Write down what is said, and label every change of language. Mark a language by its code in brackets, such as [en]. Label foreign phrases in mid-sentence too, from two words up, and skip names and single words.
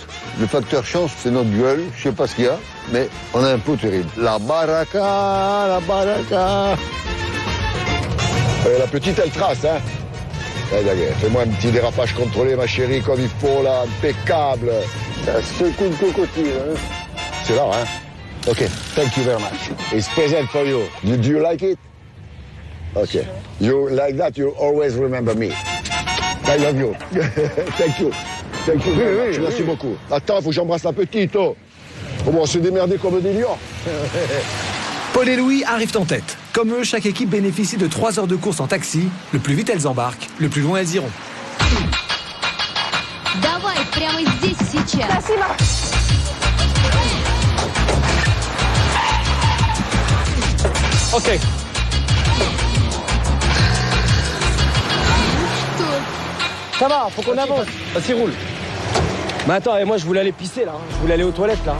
[fr] Le facteur chance, c'est notre gueule. Je sais pas ce qu'il y a, mais on a un pot terrible. La baraka, la baraka. La petite, elle trace, hein. Fais-moi un petit dérapage contrôlé, ma chérie, comme il faut, là, impeccable. Ça secoue le cocotier, hein. C'est là, hein. [en] OK, thank you very much. It's present for you. Do you like it? OK. You like that, you always remember me. I love you. Thank you. Thank you very much. [fr] Merci beaucoup. Attends, faut que j'embrasse la petite, oh. Bon, on s'est démerdé comme des lions. Paul et Louis arrivent en tête. Comme eux, chaque équipe bénéficie de 3 heures de course en taxi. Le plus vite elles embarquent, le plus loin elles iront. [ru] Давай, прямо здесь, сейчас. Спасибо. Ok. [fr] Ça va, faut qu'on avance. Vas-y, roule. Mais attends, et moi je voulais aller pisser là. Je voulais aller aux toilettes là.